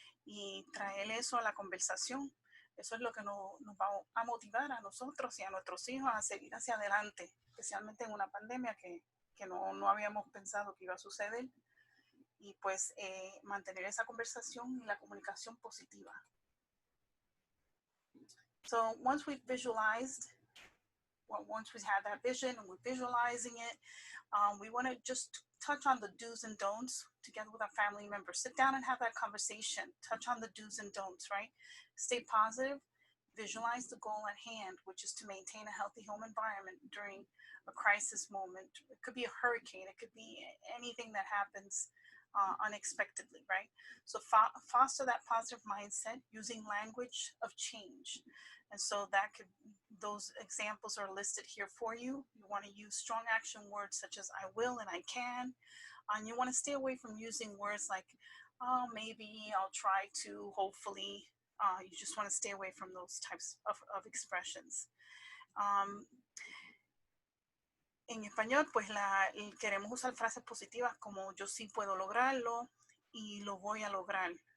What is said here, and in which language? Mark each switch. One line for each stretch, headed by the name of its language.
Spanish: y traer eso a la conversación. Eso es lo que nos va a motivar a nosotros y a nuestros hijos a seguir hacia adelante, especialmente en una pandemia que no habíamos pensado que iba a suceder. Y pues mantener esa conversación y la comunicación positiva.
English: So once we've visualized, well, once we have that vision and we're visualizing it, we want to just touch on the do's and don'ts together with our family members. Sit down and have that conversation. Touch on the do's and don'ts, right? Stay positive. Visualize the goal at hand, which is to maintain a healthy home environment during a crisis moment. It could be a hurricane. It could be anything that happens unexpectedly, right? So foster that positive mindset using language of change. And so those examples are listed here for you. You want to use strong action words such as I will and I can. And you want to stay away from using words like, oh, maybe, I'll try to, hopefully. You just want to stay away from those types of expressions.
Spanish: En español, pues queremos usar frases positivas como yo sí puedo lograrlo y lo voy a lograr.